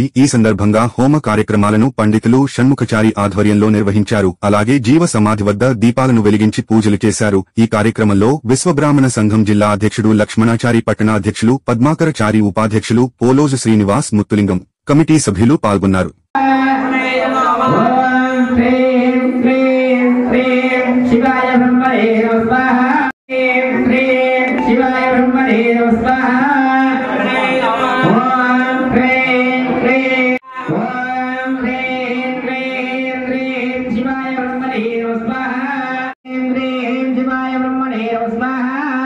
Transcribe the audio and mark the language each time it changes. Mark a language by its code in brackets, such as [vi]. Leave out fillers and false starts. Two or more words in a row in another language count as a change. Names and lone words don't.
[te] ఈ సందర్భంగా హోమ కార్యక్రమాలను పండితులు షణ్ముఖచారి ఆధ్వర్యంలో నిర్వహించారు. అలాగే జీవ సమాధి వద్ద దీపాలను వెలిగించి పూజలు చేశారు. ఈ కార్యక్రమంలో విశ్వబ్రాహ్మణ సంఘం జిల్లా అధ్యక్షుడు లక్ష్మణాచారి, పట్టణ అధ్యక్షులు పద్మాకరచారి, ఉపాధ్యక్షులు పోలోజు శ్రీనివాస్, ముత్తులింగం, కమిటీ సభ్యులు పాల్గొన్నారు. [sa] शिवाय ब्रह्मणे नमः स्वाहा ह्रीं ह्रीं शिवाय ब्रह्मणे नमः स्वाहा ओम ह्रीं ह्रीं ओम ह्रीं ह्रीं ह्रीं शिवाय ब्रह्मणे नमः स्वाहा ह्रीं ह्रीं शिवाय ब्रह्मणे नमः स्वाहा